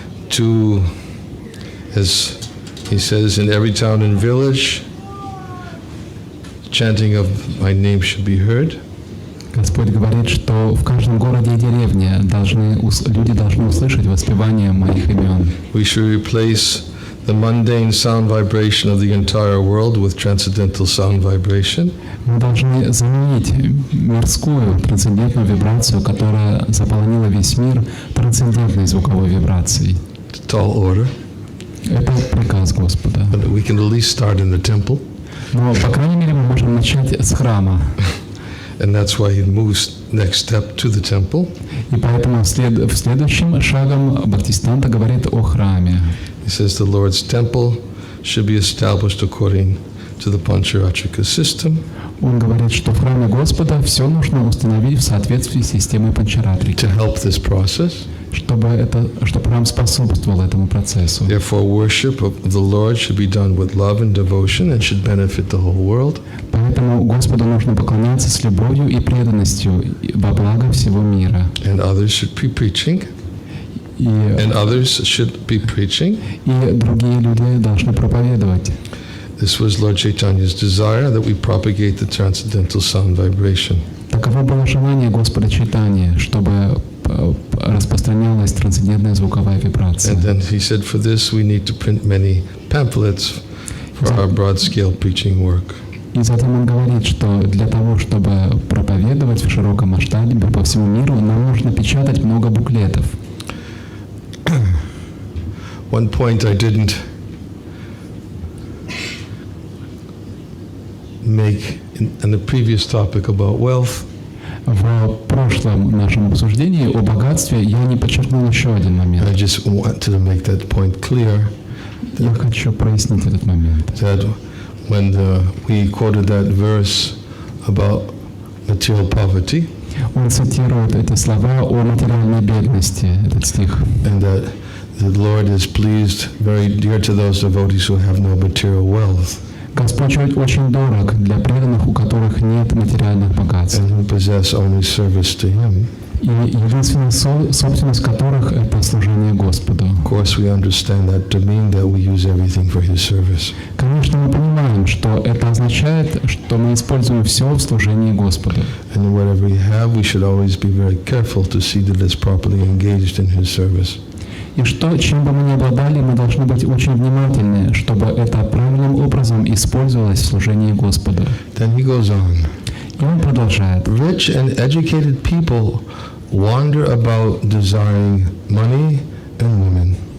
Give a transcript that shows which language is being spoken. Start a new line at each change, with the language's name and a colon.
English: To, as he says, in every town and village, chanting of my name should be heard.
Russian: Господь говорит, что в каждом городе и деревне люди должны услышать воспевание моих имен.
English: We should replace the mundane sound vibration of the entire world with transcendental sound vibration.
Russian: Мы должны заменить мирскую трансцендентную вибрацию, которая заполонила весь мир, трансцендентной звуковой вибрацией.
English: Tall order.
Russian: Это приказ Господа.
English: But we can at least start in the temple.
Russian: Но, по крайней мере, мы можем начать с храма.
English: And that's why he moves next step to the temple.
Russian: И поэтому следующим шагом Бхактивиданта говорит о храме.
English: He says the Lord's temple should be established according to the Pancharatrika system.
Russian: Он говорит, что в храме Господа все нужно установить в соответствии с системой Панчаратрики.
English: To help this process.
Russian: Чтобы храм способствовал этому процессу.
English: Therefore, worship of the Lord should be done with love and devotion and should benefit the whole world.
Russian: Поэтому Господу нужно поклоняться с любовью и преданностью во благо всего мира.
English: And others should be preaching. And others should be preaching.
Russian: И другие люди должны проповедовать.
English: This was Lord Chaitanya's desire that we propagate the transcendental sound vibration.
Russian: Таково было желание Господа Чайтаньи, чтобы распространялась трансцендентная звуковая вибрация.
English: And then he said, for this we need to print many pamphlets for our broad-scale preaching work.
Russian: И затем он говорит, что для того, чтобы проповедовать в широком масштабе по всему миру, нам нужно печатать много буклетов.
English: One point I didn't make in the previous topic about wealth.
Russian: В прошлом нашем обсуждении о богатстве я не подчеркнул еще один момент.
English: I just wanted to make that point clear.
Russian: Я хочу прояснить этот момент.
English: That when we quoted that verse about material poverty.
Russian: Он цитирует эти слова о материальной бедности, этот стих.
English: And that the Lord is pleased, very dear to those devotees who have no material wealth.
Russian: Господь очень дорог для преданных, у которых нет материальных богатств.
English: And who possess only service to Him.
Russian: И единственная собственность которых — это служение Господу.
English: Of course, we understand that to mean that we use everything for His service.
Russian: Конечно, мы понимаем, что это означает, что мы используем все в служении Господу.
English: And whatever we have, we should always be very careful to see that it's properly engaged in His service.
Russian: И чем бы мы ни обладали, мы должны быть очень внимательны, чтобы это правильным образом использовалось в служении Господу.
English: Then he goes on.
Russian: И он продолжает.
English: Rich and educated people wander about desiring money and women.